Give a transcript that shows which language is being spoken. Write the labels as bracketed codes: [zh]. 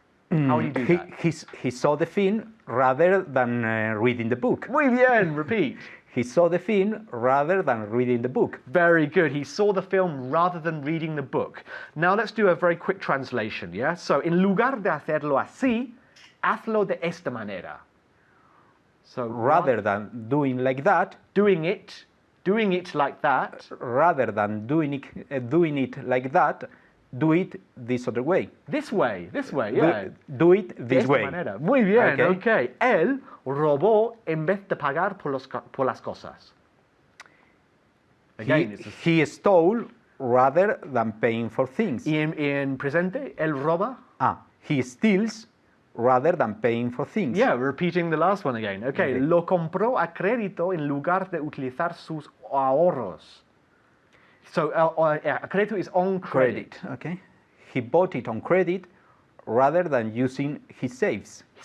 [en] How would you do that? He saw the film rather than reading the book. [es] Muy bien. [en] Repeat. He saw the film rather than reading the book. Very good. He saw the film rather than reading the book. Now let's do a very quick translation, yeah? [es] So, en lugar de hacerlo así, hazlo de esta manera. [en] So, rather than doing like that, doing it like that. Rather than doing it like that, do it this other way. This way, yeah. Do it this way. [es] Manera. Muy bien, okay. Él robó en vez de pagar por las cosas. [en] Again, he stole rather than paying for things. [es] Y en presente, él roba. [en] He steals rather than paying for things. Yeah, repeating the last one again. Okay. [es] Lo compró a crédito en lugar de utilizar sus ahorros. [en] So, crédito is on credit. Okay. He bought it on credit rather than using his savings.